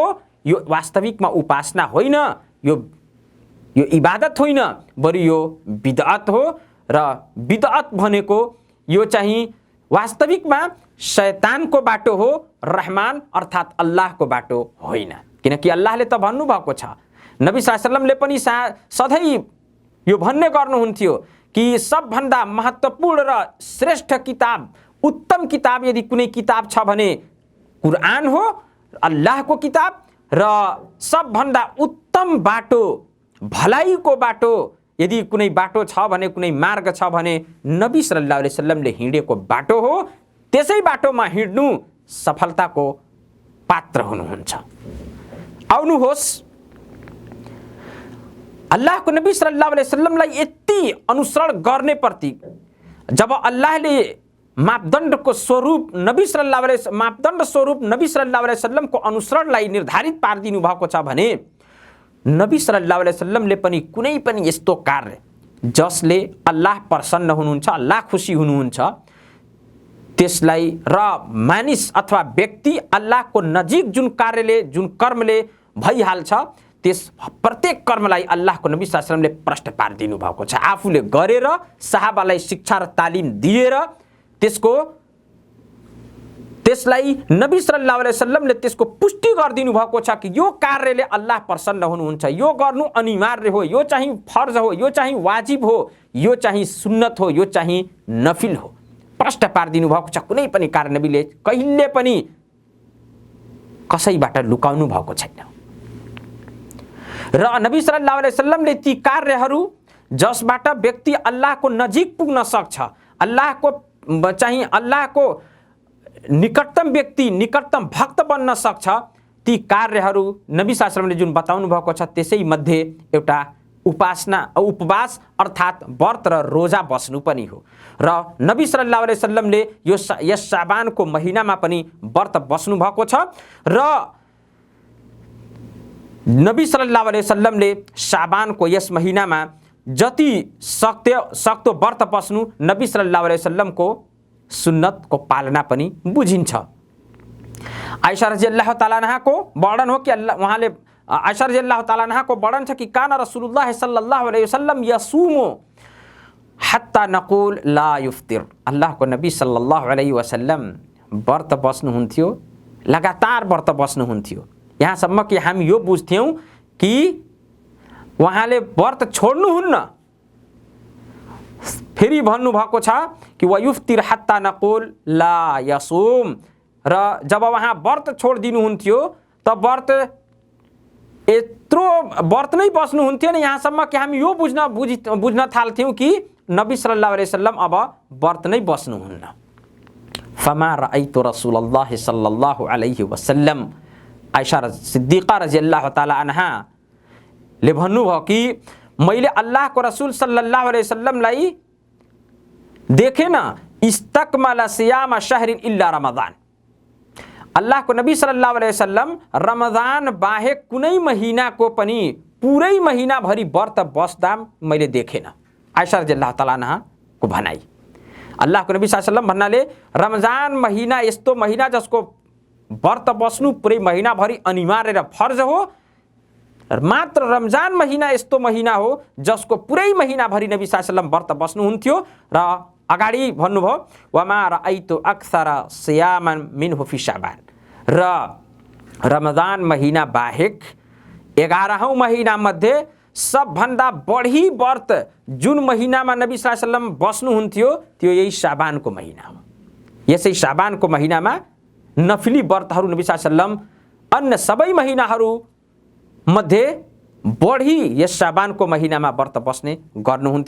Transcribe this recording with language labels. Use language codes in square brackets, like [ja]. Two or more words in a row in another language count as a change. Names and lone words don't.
[ne] यो वास्तविकमा उपासना होइन, यो इबादत होइन, बरु यो बिदअत हो। र बिदअत भनेको यो चाहिँ वास्तविकमा शैतानको बाटो हो, रहमान अर्थात् अल्लाहको बाटो होइन। किनकि अल्लाहले त भन्नुभएको छ, नबी [ar] صلى الله عليه وسلم [ne] पनि सधैँ यो भन्ने गर्नुहुन्थ्यो कि सबभन्दा महत्त्वपूर्ण र श्रेष्ठ किताब, उत्तम किताब यदि कुनै किताब छ भने कुरान हो, अल्लाहको किताब, र सबभन्दा उत्तम बाटो भलाइको बाटो यदि कुनै बाटो छ भने, कुनै मार्ग छ भने नबी [ar] صلى الله عليه وسلم [ne] हिँडेको बाटो हो। त्यसै बाटोमा हिँड्नु सफलताको पात्र हुनुहुन्छ। आउनुहोस्, अल्लाहको नबी [ar] صلى الله عليه وسلم [ne] यति अनुसरण गर्ने प्रति जब अल्लाहले मापदण्डको स्वरूप नबी [ar] صلى الله عليه [ne] मापदण्ड स्वरूप नबी [ar] صلى الله عليه وسلم [ne] अनुसरणलाई निर्धारित पारिदिनु भएको छ भने नबी [ar] صلى الله عليه وسلم [ne] पनि कुनै पनि यस्तो कार्य जसले अल्लाह प्रसन्न हुनुहुन्छ, अल्लाह खुसी हुनुहुन्छ, त्यसलाई र मानिस अथवा व्यक्ति अल्लाहको नजिक जुन कार्यले, जुन कर्मले भइहाल्छ, त्यस प्रत्येक कर्मलाई अल्लाहको नबी [ar] صلى الله عليه وسلم [ne] प्रष्ट पारिदिनु भएको छ। आफूले गरेर सहाबालाई शिक्षा र तालिम दिएर त्यसलाई नबी [ar] صلى الله عليه وسلم [ne] त्यसको पुष्टि गरिदिनु भएको छ कि यो कार्यले अल्लाह प्रसन्न हुनुहुन्छ, यो गर्नु अनिवार्य हो, यो चाहिँ फर्ज हो, यो चाहिँ वाजिब हो, यो चाहिँ सुन्नत हो, यो चाहिँ नफिल हो, प्रष्ट पारिदिनु भएको छ। कुनै पनि कार्य नबीले कहिले पनि कसैबाट लुकाउनु भएको छैन। र नबी [ar] صلى الله عليه وسلم [ne] ती कार्यहरू जसबाट व्यक्ति अल्लाहको नजिक पुग्न सक्छ, अल्लाहको निकटतम व्यक्ति, निकटतम भक्त बन्न सक्छ, ती कार्यहरू नबी [ar] صلى الله عليه وسلم [ne] जुन बताउनु भएको छ त्यसै मध्ये एउटा उपवास अर्थात् व्रत र रोजा बस्नु पनि हो। र नबी [ar] صلى الله عليه وسلم [ne] यस शाबानको महिनामा पनि व्रत बस्नु भएको छ र नबी [ar] صلى الله عليه وسلم [ne] शाबानको यस महिनामा जति सक्दो व्रत बस्नु नबी [ar] صلى الله عليه وسلم [ne] सुन्नतको पालना पनि बुझिन्छ। [ar] आइशा رضي الله تعالى عنها [ne] वर्णन हो कि उहाँले आइशा [ar] رضي الله تعالى عنها [ne] वर्णन छ कि [ar] كان رسول الله صلى الله عليه وسلم يصوم حتى نقول لا يفطر. [ne] अल्लाहको नबी [ar] صلى الله عليه وسلم [ne] व्रत बस्नुहुन्थ्यो, लगातार व्रत बस्नुहुन्थ्यो, यहाँसम्म कि हामी यो बुझ्थ्यौँ कि उहाँले व्रत छोड्नुहुन्न। फेरि भन्नुभएको छ कि [ar] ويفطر حتى نقول لا يصوم. [ne] र जब उहाँ व्रत छोडिदिनुहुन्थ्यो त यत्रो व्रत नै बस्नुहुन्थ्यो नि, यहाँसम्म कि हामी यो बुझ्न थाल्थ्यौँ कि नबी [ar] صلى الله عليه وسلم [ne] अब व्रत नै बस्नुहुन्न। [ar] فما رأيت رسول الله صلى الله عليه وسلم, आइशा सिद्दीक़ा رضي الله تعالى عنها [ne] ले भन्नुभयो कि मैले अल्लाहको रसूल [ar] صلى الله عليه وسلم देखेन استكمل صيام شهر إلا رمضان. [ne] अल्लाहको नबी [ar] صلى الله عليه وسلم [ne] रमजान बाहेक कुनै महिनाको पनि पुरै महिनाभरि व्रत बस्दा मैले देखेन। आइशा [ar] رضي الله تعالى عنها [ne] भनाइ। अल्लाहको नबी [ar] صلى الله عليه وسلم [ne] भन्नाले रमजान महिना यस्तो महिना जसको व्रत बस्नु पुरै महिनाभरि अनिवार्य र फर्ज हो, मात्र रमजान महिना यस्तो महिना हो जसको पुरै महिनाभरि नबी [ar] صلى الله عليه وسلم [ne] व्रत बस्नुहुन्थ्यो। र अगाडि भन्नुभयो [ar] وما رأيت أكثر صياما منه في شعبان. [ne] र रमजान महिना बाहेक 11औं महिना मध्ये सबभन्दा बढी व्रत जुन महिनामा नबी [ar] صلى الله عليه وسلم [ne] बस्नुहुन्थ्यो त्यो यही शाबानको महिना हो। यसै शाबानको महिनामा नफिली व्रतहरू नबी [ar] صلى الله عليه وسلم [ne] अन्य सबै महिनाहरू मध्ये बढी यस शाबानको महिनामा व्रत बस्ने गर्नुहुन्थ्यो।